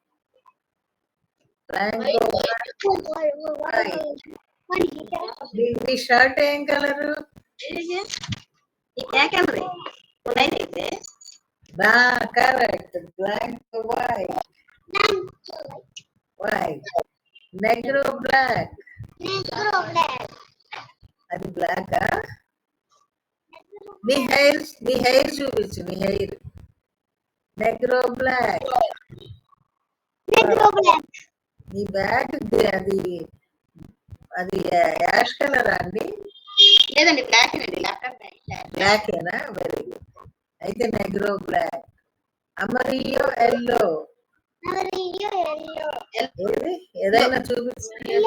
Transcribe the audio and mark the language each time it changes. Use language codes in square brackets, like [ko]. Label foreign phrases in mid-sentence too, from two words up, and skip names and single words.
[te] బ్లాంకో మీ షర్ట్ ఏం కలరు? [en] correct, blanc white. white. negro black. Negro black. [te] అది బ్లాక్. నీ హెయిర్ చూపించు, నీ హెయిర్. [en] negro black. Negro black. [te] నీ బ్యాగ్ అది అది [en] ash color [te] అండి? లేదండి బ్లాక్ అండి, [en] laptop black. [te] బ్లాకేనా? [en] very good. [te] అయితే [en] negro black. amarillo yellow. Amarillo yellow. [te] ఏది ఏదైనా చూపించండి.